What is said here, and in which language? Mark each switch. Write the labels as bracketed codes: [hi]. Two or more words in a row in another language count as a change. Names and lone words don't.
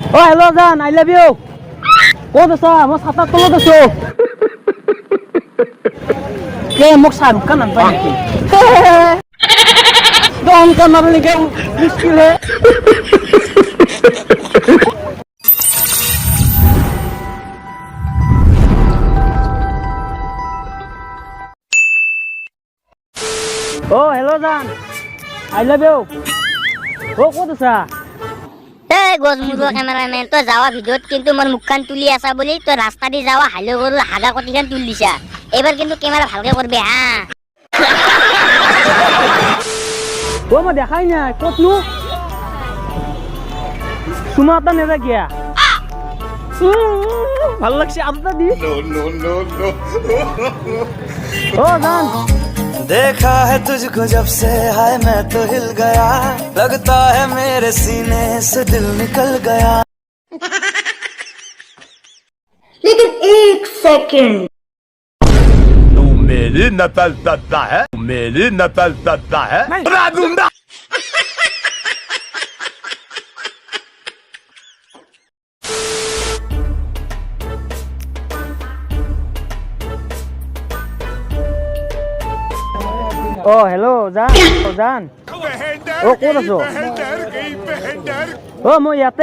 [en] Oh, hello, Zan. I love you. [as] ক'ত আছা? মই ছাতাৰ তলত আছো। মোক শ্বাহৰুখ খান নাপায় নেকি? ডন কামাৰ নেকি? মুস্কিল হে। [en] Oh, hello, Zan. I love you. [as] Oh, ক'ত আছা? গজমুজৰ কেমেৰামেন তই যাৱা ভিডিঅ'ত কিন্তু মোৰ মুখখন তুলি আছা বুলি তই ৰাস্তা দি যাৱা হালো গৰু হাগা কটিখন তুলি দিছা। এইবাৰ কিন্তু কেমেৰা ভালকে কৰবি হা। মই দেখাই নাই ক'তনো তোমাৰ এটা নেজা কিয়া ভাল লাগছে আদা দি ও জান [hi] देखा है तुझको जब से हाय मैं तो हिल गया लगता है मेरे सीने से दिल निकल गया लेकिन एक सेकंड तू मेरी नकल करता है मेरी नकल करता है बना दूंगा [en] Oh, hello, Zan. Oh, Zan. [as] Oh, ক'ত আছো? Oh, মই ইয়াতে।